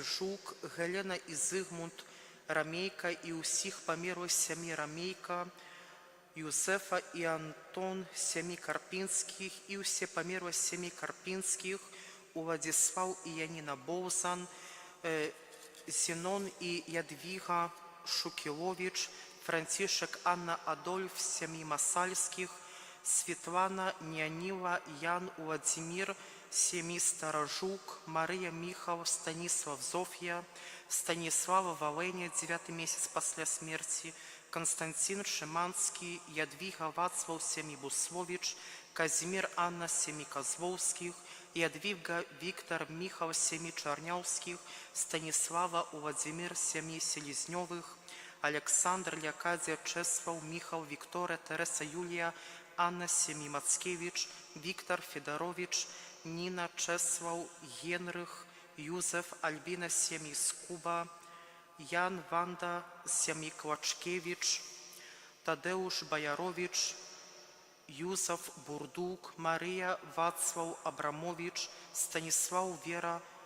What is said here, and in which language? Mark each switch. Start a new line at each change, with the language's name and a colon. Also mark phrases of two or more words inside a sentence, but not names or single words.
Belarusian: Жук, Гелена і Зигмунд Рамейка і усіх памерлых сем'і Рамейка, Юзефа і Антон, сем'і Карпінських і усе памерлых сем'і Карпінських, Уладзіслав і Яніна Боўзан, Зінон і Ядвіга Шукіловіч, Францішек, Анна, Адольф, сем'і Масальських, Светлана, Ніаніла, Ян, Владимир,
Russian: Семи Старожук, Мария Михал, Станислав Зофья, Станислава Валеня, 9 месяц после смерти, Константин Шиманский, Ядвига Вацлав Семибуслович, Казимир Анна Семикозловских, Ядвига Виктор Михал Семичарнявских, Станислава Владимир Семиселезневых, Александр Лякадия Чеслав Михал Виктория Тереса Юлия Анна Семимацкевич, Виктор Федорович, Нина Чеслав Генрих, Юзеф Альбина Семискуба, Ян Ванда Семиклачкевич, Тадеуш Баярович, Юзеф Бурдук, Мария Вацлав Абрамович, Станислав Вера